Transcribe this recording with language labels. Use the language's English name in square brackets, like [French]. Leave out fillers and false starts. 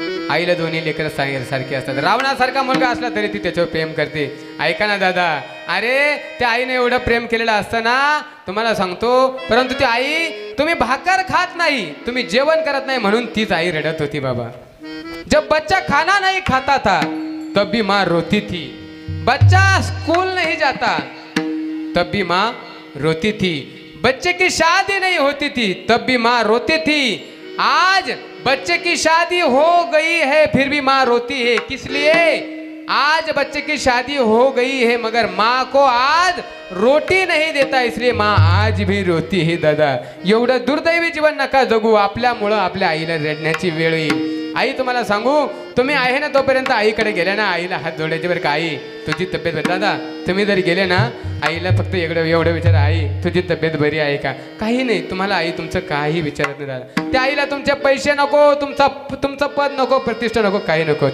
[Marathi] आईला दोन्ही लेकरं सारखे असतात. रावणासारखा मुलगा असला तरी ती त्याच्यावर प्रेम करते. ऐका ना दादा, अरे त्या आईने एवढं प्रेम केलेलं असताना तुम्हाला सांगतो, परंतु ती आई, तुम्ही भाकर खात नाही, तुम्ही जेवण करत नाही म्हणून तीच आई रडत होती बाबा. [Hindi] जब बच्चा खाना नहीं खाता था तब भी माँ रोती थी. बच्चा स्कूल नहीं जाता तब भी माँ रोती थी. बच्चे की शादी नहीं होती थी तब भी माँ रोती थी. आज बच्चे की शादी हो गई है फिर भी माँ रोती है. किस लिए, आज बच्चे की शादी हो गई है मगर माँ को आज रोटी नहीं देता, इसलिए माँ आज भी रोती है. [Marathi] दादा, एवढं दुर्दैवी जीवन नका जगू, आपल्यामुळं आपल्या आईला रडण्याची वेळ येईल. आई तुम्हाला सांगू, तुम्ही आहे ना तोपर्यंत आईकडे गेले ना, आईला हात जोडायचे बरं का, आई तुझी तब्येत बरी. दादा तुम्ही जर गेले ना, आईला फक्त एवढं विचारा, आई तुझी तब्येत बरी आहे का. काही नाही, तुम्हाला आई तुमचं काही विचारत नाही दादा. त्या आईला तुमचे पैसे नको, तुमचं पद नको, प्रतिष्ठा नको, काही नको.